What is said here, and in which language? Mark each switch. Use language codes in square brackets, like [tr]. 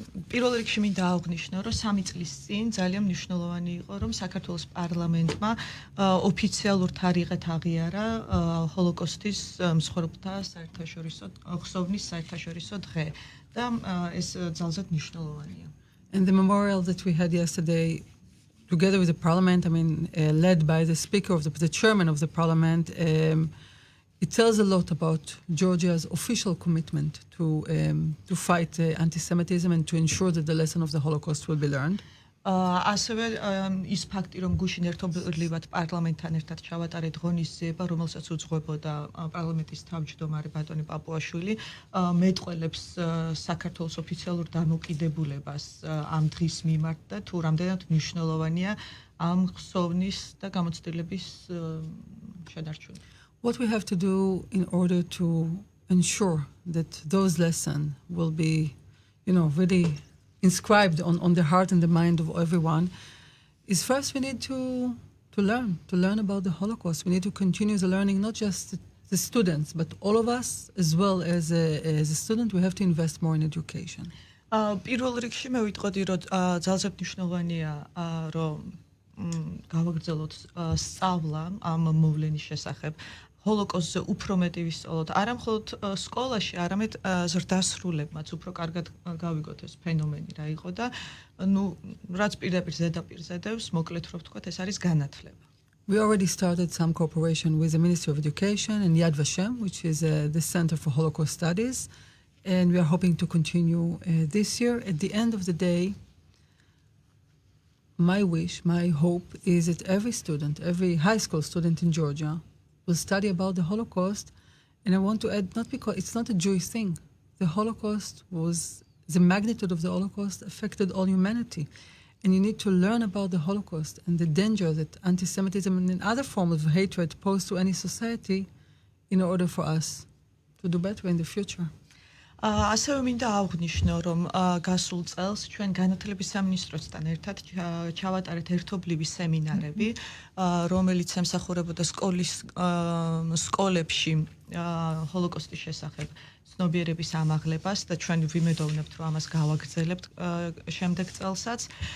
[ka] პირველ რიგში მინდა აღვნიშნო, რომ 3 წლის წინ ძალიან მნიშვნელოვანი იყო, რომ საქართველოს პარლამენტმა ოფიციალურ თარიღად აღიარა ჰოლოკოსტის მსხვერპლთა საერთაშორისო ხსოვნის საერთაშორისო დღე და ეს ძალზედ მნიშვნელოვანია. [en] And the memorial that we had yesterday, together with the parliament, led by the speaker of the chairman of the parliament, it tells a lot about Georgia's official commitment to fight anti-Semitism and to ensure that the lesson of the Holocaust will be learned. [ka] ასევე ის ფაქტი, რომ გუშინ ერთობლივად პარლამენტთან ერთად ჩავატარეთ ღონისძიება, რომელსაც უძღვებოდა პარლამენტის თავმჯდომარე ბატონი პაპუაშვილი, მეტყველებს საქართველოს ოფიციალურ დამოკიდებულებას ამ დღის მიმართ და თუ რამდენად მნიშვნელოვანია ამ ხსოვნის და გამოცდილების შენარჩუნება. [en] What we have to do in order to ensure that those lessons will be, really inscribed on the heart and the mind of everyone is first we need to learn about the Holocaust. We need to continue the learning, not just the students, but all of us as well as a student. We have to invest more in education. [ka] პირველ რიგში მე ვიტყოდი, რომ ძალზედ მნიშვნელოვანია, რომ გავაგრძელოთ სწავლა ამ მოვლენის შესახებ. ჰოლოკოსტზე უფრო მეტი ვისწავლოთ, არა მხოლოდ სკოლაში, არამედ ზრდასრულებმაც უფრო კარგად გავიგოთ ეს ფენომენი რა იყო და რაც პირდაპირ ზედაპირზე დევს, მოკლედ რო ვთქვათ, ეს არის განათლება. [en] We already started some cooperation with the Ministry of Education and Yad Vashem, which is the Center for Holocaust Studies, and we are hoping to continue this year. At the end of the day, my wish, my hope is that every student, every high school student in Georgia will study about the Holocaust, and I want to add, not because it's not a Jewish thing. The magnitude of the Holocaust affected all humanity, and you need to learn about the Holocaust and the danger that anti-Semitism and other forms of hatred pose to any society in order for us to do better in the future. [ka] ასევე მინდა აღვნიშნო, რომ გასულ წელს ჩვენ განათლების სამინისტროსთან ერთად ჩავატარეთ ერთობლივი სემინარები, რომელიც ემსახურებოდა სკოლებში ჰოლოკოსტის შესახებ ცნობიერების ამაღლებას და ჩვენ ვიმედოვნებთ, რომ ამას გავაგრძელებთ შემდეგ წელსაც.